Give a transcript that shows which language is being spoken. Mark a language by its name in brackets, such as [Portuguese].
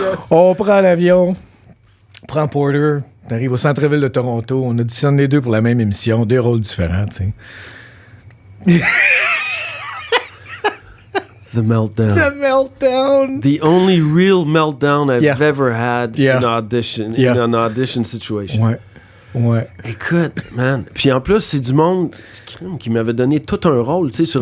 [French] On prend l'avion, on prend Porter, t'arrives au centre-ville de Toronto, on auditionne les deux pour la même émission, 2 rôles différents, tu sais. [English] The meltdown. The meltdown. The only real meltdown I've ever had in an audition situation. [French] Ouais. Écoute, man. Puis en plus, c'est du monde qui m'avait donné tout un rôle, tu sais, sur